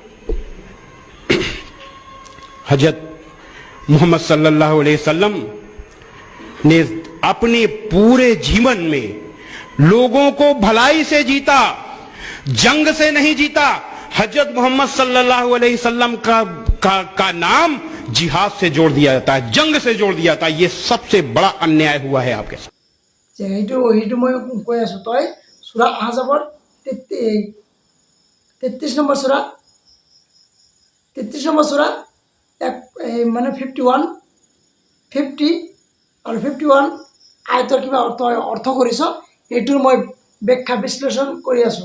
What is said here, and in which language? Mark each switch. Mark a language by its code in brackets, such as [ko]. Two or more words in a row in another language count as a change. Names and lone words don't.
[hi] हजरत मोहम्मद [ar] صلى الله عليه وسلم [hi] ने अपने पूरे जीवन में लोगों को भलाई से जीता, जंग से नहीं जीता। हजरत मोहम्मद [ar] صلى الله عليه وسلم [hi] का नाम जिहाद से जोड़ दिया जाता है, जंग से जोड़ दिया जाता है। ये सबसे बड़ा अन्याय हुआ है आपके साथ। [as] সেইটো মই কৈ আছো, তই সূরা আহজাবৰ 33 নম্বৰ সূরা 33 নম্বৰ সূরা মানে 51 50 আৰু 51 আয়তৰ কিবা অৰ্থ কৰিছ, এইটোৰ মই ব্যাখ্যা বিশ্লেষণ কৰি আছো।